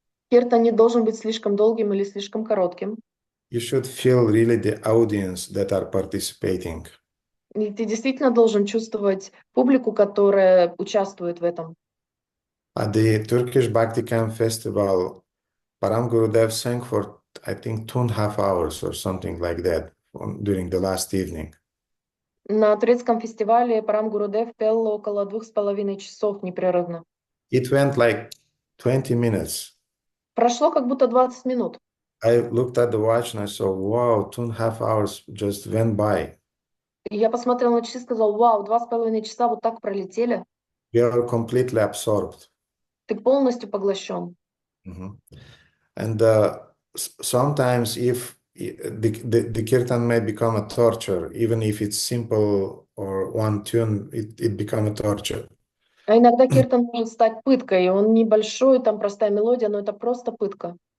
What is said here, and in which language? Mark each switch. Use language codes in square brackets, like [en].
[ru] Киртан не должен быть слишком долгим или слишком коротким. [en] You should feel really the audience that are participating. [ru] И ты действительно должен чувствовать публику, которая участвует в этом. [en] At the Turkish Bhakti Camp Festival, Param Gurudev sang for, I think, 2.5 hours or something like that during the last evening. [ru] На турецком фестивале Парам Гурудев пел около 2,5 часов непрерывно. [en] It went like 20 minutes. [ru] Прошло как будто 20 минут. [en] I looked at the watch and I saw, wow, 2.5 hours just went by. [ru] Я посмотрел на часы и сказал, вау, 2,5 часа вот так пролетели. [en] You are completely absorbed. [ru] Ты полностью поглощен. [en] And sometimes if the kirtan may become a torture, even if it's simple or one tune, it become a torture. [ru] А иногда киртан может стать пыткой. Он небольшой, там простая мелодия, но это просто пытка.